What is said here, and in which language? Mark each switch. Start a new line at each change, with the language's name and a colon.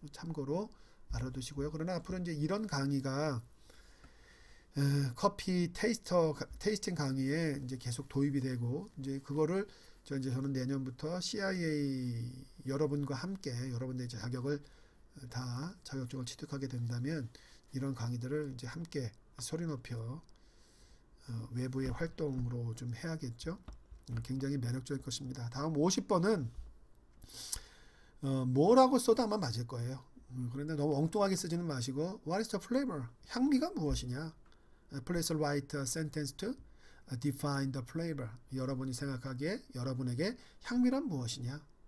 Korean: 참고로 알아두시고요. 그러나 앞으로 이제 이런 강의가 커피 테이스팅 강의에 이제 계속 도입이 되고 이제 그거를 저는 내년부터 CIA 여러분과 함께 여러분들의 자격을 다 자격증을 취득하게 된다면 이런 강의들을 이제 함께 소리 높여 외부의 활동으로 좀 해야겠죠. 굉장히 매력적일 것입니다. 다음 50번은 뭐라고 써도 아마 맞을 거예요. 그런데 너무 엉뚱하게 쓰지는 마시고
English: What is the flavor?
Korean: 향미가 무엇이냐?
English: Please write a sentence to define the flavor.
Korean: 여러분이 생각하기에 여러분에게 향미란 무엇이냐?